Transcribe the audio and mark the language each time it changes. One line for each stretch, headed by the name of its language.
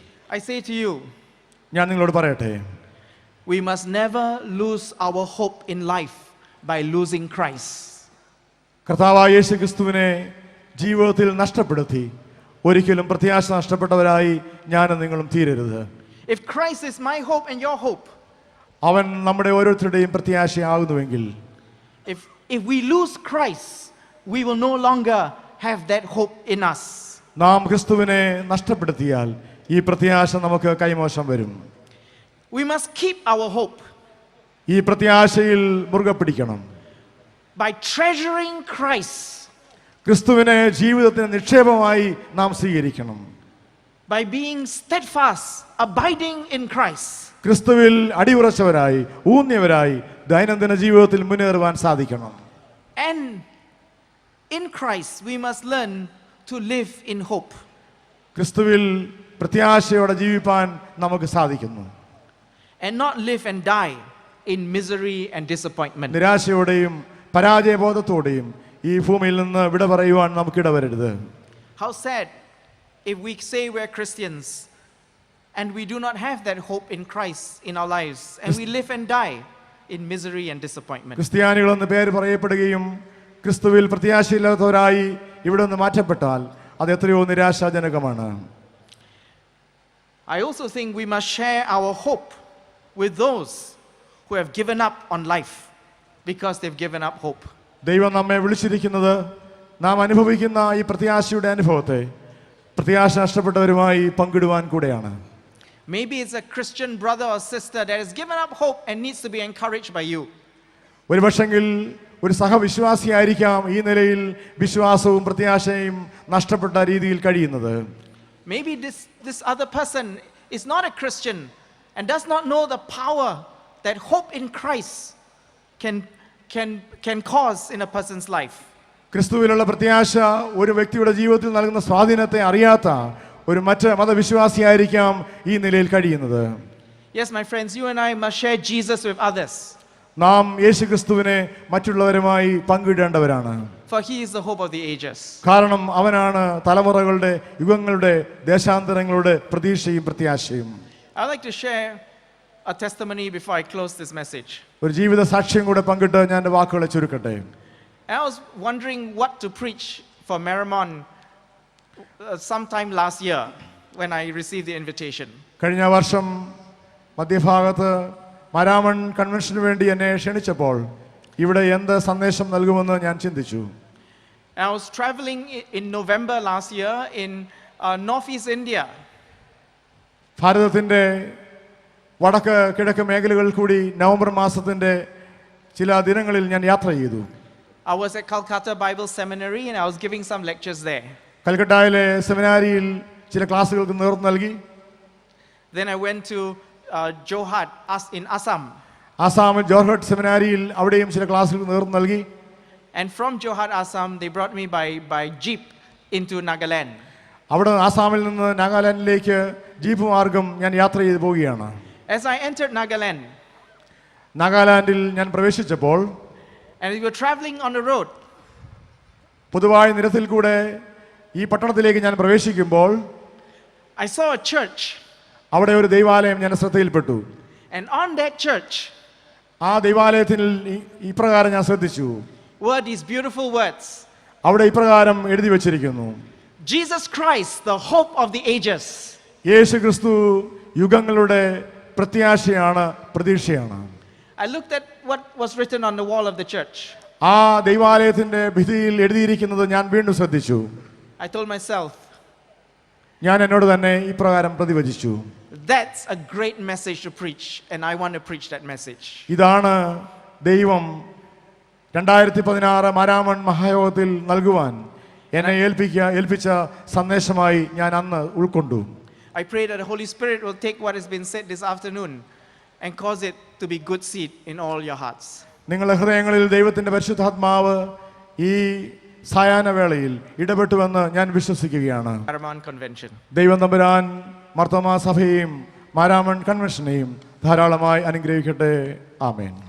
English: I say to you,
Malayalam: ഞാൻ നിങ്ങളോട് പറയട്ടെ,
English: we must never lose our hope in life by losing Christ.
Malayalam: കർത്താവായ യേശു ക്രിസ്തുവിനെ ജീവിതത്തിൽ നഷ്ടപ്പെടുത്തി ഒരിക്കലും പ്രത്യാശ നഷ്ടപ്പെട്ടവരായി ഞാനും നിങ്ങളും തീരരുത്.
English: If Christ is my hope and your hope,
Malayalam: അവൻ നമ്മുടെ ഓരോരുത്തരുടെയും പ്രത്യാശയാകുന്നുവെങ്കിൽ,
English: if we lose Christ, we will no longer have that hope in us.
Malayalam: നാം ക്രിസ്തുവിനെ നഷ്ടപ്പെടുത്തിയാൽ ഈ പ്രത്യാശ നമുക്ക് കൈമോശം വരും.
English: We must keep our hope
Malayalam: ഈ പ്രത്യാശയിൽ മുറുകെ പിടിക്കണം.
English: by treasuring Christ,
Malayalam: ക്രിസ്തുവിനെ ജീവിതത്തിന് നിക്ഷേപമായി നാം സ്വീകരിക്കണം.
English: by being steadfast, abiding in Christ.
Malayalam: ക്രിസ്തുവിൽ അടിയുറച്ചവരായി, ഊന്നിയവരായി ദൈനംദിന ജീവിതത്തിൽ മുന്നേറുവാൻ സാധിക്കണം.
English: And in Christ we must learn to live in hope.
Malayalam: ക്രിസ്തുവിൽ പ്രത്യാശയോടെ ജീവിപ്പാൻ നമുക്ക് സാധിക്കുന്നു.
English: And not live and die in misery and disappointment.
Malayalam: നിരാശയോടെയും പരാജയബോധത്തോടെയും ഈ ഭൂമിയിൽ നിന്ന് വിട പറയുവാൻ നമുക്കിടവരരുത്.
English: How sad if we say we're Christians and we do not have that hope in Christ in our lives and we live and die in misery and disappointment.
Malayalam: ക്രിസ്ത്യാനികളെന്ന് പേര് പറയപ്പെടുകയും ക്രിസ്തുവിൽ പ്രത്യാശയില്ലാത്തവരായി ഇവിടെ നിന്ന് മാറ്റപ്പെട്ടാൽ അത് എത്രയോ നിരാശാജനകമാണ്.
English: I also think we must share our hope with those who have given up on life because they've given up hope.
Malayalam: ദൈവം നമ്മെ വിളിച്ചിരിക്കുന്നത് നാം അനുഭവിക്കുന്ന ഈ പ്രത്യാശയുടെ അനുഭവത്തെ പ്രത്യാശ നഷ്ടപ്പെട്ടവരുമായി പങ്കിടുവാൻ കൂടെയാണ്.
English: Maybe it's a Christian brother or sister that has given up hope and needs to be encouraged by you.
Malayalam: ഒരു പക്ഷെങ്കിൽ ഒരു സഹവിശ്വാസിയായിരിക്കാം ഈ നിലയിൽ വിശ്വാസവും പ്രത്യാശയും നഷ്ടപ്പെട്ട രീതിയിൽ കഴിയുന്നത്.
English: Maybe this other person is not a Christian and does not know the power that hope in Christ can cause in a person's life.
Malayalam: ക്രിസ്തുവിലുള്ള പ്രത്യാശ ഒരു വ്യക്തിയുടെ ജീവിതത്തിൽ നൽകുന്ന സ്വാധീനത്തെ അറിയാത്ത ഒരു മറ്റ് മതവിശ്വാസിയായിരിക്കാം ഈ നിലയിൽ കഴിയുന്നത്.
English: Yes, my friends, you and I must share Jesus with others.
Malayalam: നാം യേശു ക്രിസ്തുവിനെ മറ്റുള്ളവരുമായി പങ്കിടേണ്ടവരാണ്.
English: For he is the hope of the ages.
Malayalam: കാരണം അവനാണ് തലമുറകളുടെ, യുഗങ്ങളുടെ, ദേശാന്തരങ്ങളുടെ പ്രതീക്ഷയും പ്രത്യാശയും.
English: I'd like to share a testimony before I close this message.
Malayalam: ഒരു ജീവിത സാക്ഷ്യം കൂടെ പങ്കിട്ട് ഞാൻ എൻ്റെ വാക്കുകളെ ചുരുക്കട്ടെ.
English: And I was wondering what to preach for Maramon sometime last year when I received the invitation.
Malayalam: കഴിഞ്ഞ വർഷം മധ്യഭാഗത്ത് മാരാമൺ കൺവെൻഷന് വേണ്ടി എന്നെ ക്ഷണിച്ചപ്പോൾ ഇവിടെ എന്ത് സന്ദേശം നൽകുമെന്ന് ഞാൻ ചിന്തിച്ചു.
English: And I was traveling in November last year in northeast India.
Malayalam: ഭാരതത്തിൻ്റെ വടക്ക് കിഴക്ക് മേഖലകളിൽ കൂടി നവംബർ മാസത്തിൻ്റെ ചില ദിനങ്ങളിൽ ഞാൻ യാത്ര ചെയ്തു.
English: I was at Calcutta Bible Seminary and I was giving some lectures there.
Malayalam: കൽക്കട്ടയിലെ സെമിനാരിയിൽ ചില ക്ലാസ്സുകൾക്ക് നേതൃത്വം നൽകി.
English: Then I went to Jorhat in Assam.
Malayalam: ആസാമിൽ ജോർഹട്ട് സെമിനാരിയിൽ അവിടെയും ചില ക്ലാസ്സുകൾക്ക് നേതൃത്വം നൽകി.
English: And from Jorhat, Assam, they brought me by jeep into Nagaland.
Malayalam: അവിടെ ആസാമിൽ നിന്ന് നാഗാലാൻഡിലേക്ക് ജീപ്പ് മാർഗം ഞാൻ യാത്ര ചെയ്തു പോവുകയാണ്.
English: As I entered Nagaland,
Malayalam: നാഗാലാൻഡിൽ ഞാൻ പ്രവേശിച്ചപ്പോൾ
English: and we were traveling on the road,
Malayalam: പൊതുവായ നിരത്തിൽ കൂടെ ഈ പട്ടണത്തിലേക്ക് ഞാൻ പ്രവേശിക്കുമ്പോൾ
English: I saw a church.
Malayalam: അവിടെ ഒരു ദൈവാലയം ഞാൻ ശ്രദ്ധയിൽപ്പെട്ടു.
English: And on that church
Malayalam: ആ ദൈവാലയത്തിൽ ഇപ്രകാരം ഞാൻ ശ്രദ്ധിച്ചു.
English: were these beautiful words.
Malayalam: അവിടെ ഇപ്രകാരം എഴുതി വച്ചിരിക്കുന്നു:
English: Jesus Christ, the hope of the ages.
Malayalam: യേശു ക്രിസ്തു യുഗങ്ങളുടെ പ്രത്യാശയാണ്, പ്രതീക്ഷയാണ്.
English: I looked at what was written on the wall of the church.
Malayalam: ആ ദൈവാലയത്തിന്റെ ഭിത്തിയിൽ എഴുതിയിരിക്കുന്നത് ഞാൻ വീണ്ടും ശ്രദ്ധിച്ചു.
English: I told myself,
Malayalam: ഞാൻ എന്നോട് തന്നെ ഇപ്രകാരം പ്രതിവചിച്ചു:
English: that's a great message to preach, and I want to preach that message.
Malayalam: ഇതാണ് ദൈവം 2016 മാരാമൺ മഹായോഗത്തിൽ നൽകുവാൻ എന്നെ ഏൽപ്പിച്ച സന്ദേശമായി ഞാൻ അന്ന് ഉൾക്കൊണ്ടു.
English: I pray that the Holy Spirit will take what has been said this afternoon and cause it to be good seed in all your hearts.
Malayalam: നിങ്ങളുടെ ഹൃദയങ്ങളിൽ ദൈവത്തിന്റെ പരിശുദ്ധാത്മാവ് ഈ സായാഹ്നവേളയിൽ ഇടപെട്ടുവെന്ന് ഞാൻ വിശ്വസിക്കുകയാണ്.
English: Maramon Convention.
Malayalam: ദൈവം തമ്പുരാൻ മാർത്തോമാ സഭയെയും മാരാമൺ കൺവെൻഷനെയും ധാരാളമായി അനുഗ്രഹിക്കട്ടെ. ആമേൻ.